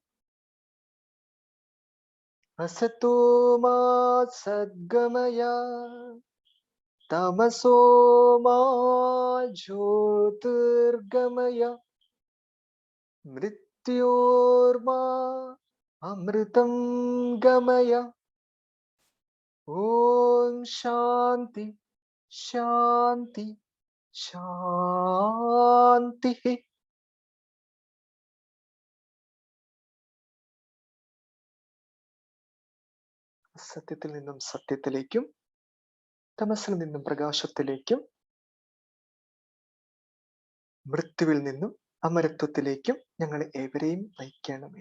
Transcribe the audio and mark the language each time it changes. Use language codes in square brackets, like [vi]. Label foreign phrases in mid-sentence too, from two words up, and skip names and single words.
[sa] असतो मा सद्गमय तमसो मा ज्योतिर्गमय मृत्योर्मा अमृतं गमय। ओम शांति शांति शांति। [ml] സത്യത്തിൽ നിന്നും സത്യത്തിലേക്കും തമസിൽ നിന്നും പ്രകാശത്തിലേക്കും മൃത്യുവിൽ നിന്നും അമരത്വത്തിലേക്കും ഞങ്ങളെ ഏവരെയും നയിക്കണമേ.